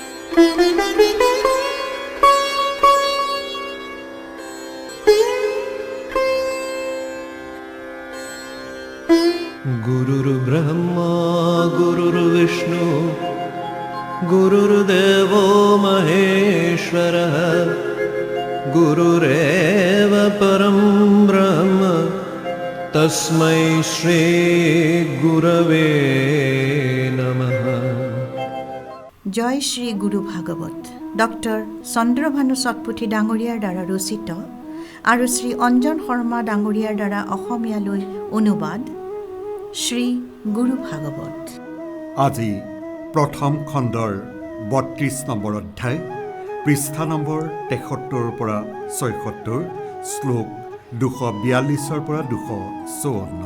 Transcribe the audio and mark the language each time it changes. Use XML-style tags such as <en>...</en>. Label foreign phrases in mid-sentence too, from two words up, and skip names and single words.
<sa>गुरुर्ब्रह्मा गुरुर्विष्णु गुरुर्देवो महेश्वरः गुरुरेव परं ब्रह्म तस्मै श्री गुरवे नमः।</sa> <as>জয় শ্ৰী গুৰু ভাগৱত ডক্টৰ চন্দ্ৰভানু চটপুথি ডাঙৰীয়াৰ দ্বাৰা ৰচিত আৰু শ্ৰী অঞ্জন শৰ্মা ডাঙৰীয়াৰ দ্বাৰা অসমীয়ালৈ অনুবাদ শ্ৰী গুৰু ভাগৱত। আজি প্ৰথম খণ্ডৰ ৩২ নম্বৰ অধ্যায়, পৃষ্ঠা নম্বৰ ৭৩ পৰা ৭৬, শ্লোক ২৪২ পৰা ২৫৪।</as>